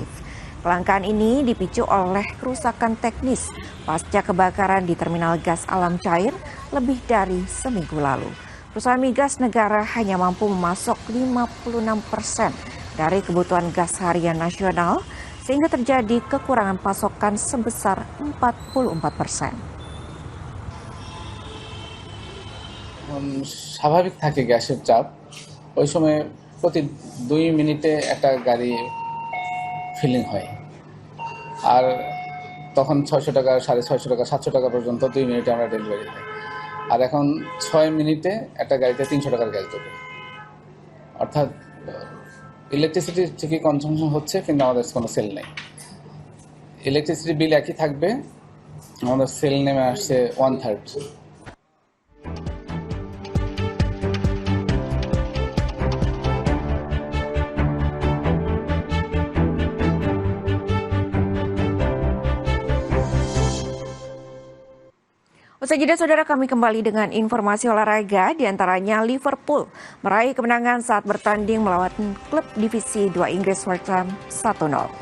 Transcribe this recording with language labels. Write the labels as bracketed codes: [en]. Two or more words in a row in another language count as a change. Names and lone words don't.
[id] Kelangkaan ini dipicu oleh kerusakan teknis pasca kebakaran di terminal gas alam cair lebih dari seminggu lalu. Perusahaan migas negara hanya mampu memasok 56% dari kebutuhan gas harian nasional sehingga terjadi kekurangan pasokan sebesar 44%. [bn] স্বাভাবিক থাকে গ্যাসের চাপ ওই সময় প্রতি 2 মিনিটে একটা গাড়ি ফিলিং হয় আর তখন 600 টাকা 650 টাকা 700 টাকা পর্যন্ত 2 মিনিটে আমরা ডেলিভারি দিই আর এখন 6 মিনিটে একটা গাড়িতে 300 টাকার গ্যাস দেবে অর্থাৎ ইলেকট্রিসিটি ঠিকই কনজাম্পশন হচ্ছে কিন্তু আমাদের কোনো সেল নেই [en] electricity bill [bn] একই থাকবে আমাদের সেল নেমে আসছে 1/3 [id] Usai jeda, Saudara, kami kembali dengan informasi olahraga, diantaranya Liverpool meraih kemenangan saat bertanding melawan klub divisi 2 Inggris West Ham 1-0.